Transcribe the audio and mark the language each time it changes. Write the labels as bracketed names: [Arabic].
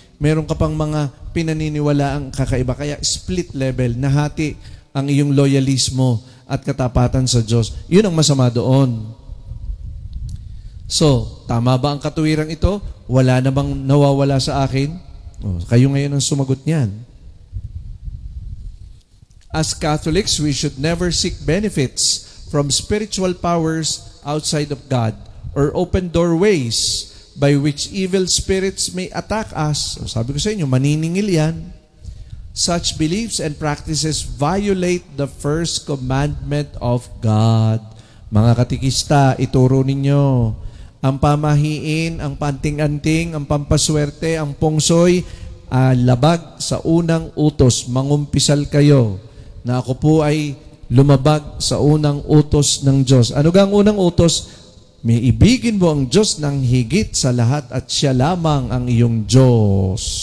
[Filipino] Meron ka pang mga pinaniniwala ang kakaiba. Kaya split level, nahati ang iyong loyalismo at katapatan sa Diyos. Yun ang masama doon. So, tama ba ang katuwirang ito? Wala na bang nawawala sa akin? Kayo ngayon ang sumagot niyan. [English] As Catholics, we should never seek benefits from spiritual powers outside of God. or open doorways by which evil spirits may attack us. [Filipino] So, sabi ko sa inyo, maniningil yan. [English] Such beliefs and practices violate the first commandment of God. [Filipino] Mga katikista, ituro ninyo. Ang pamahiin, ang panting-anting, ang pampaswerte, ang pungsoy, labag sa unang utos. Mangumpisal kayo na ako po ay lumabag sa unang utos ng Diyos. Ano gang unang utos? May ibigin mo ang Diyos ng higit sa lahat at siya lamang ang iyong Diyos.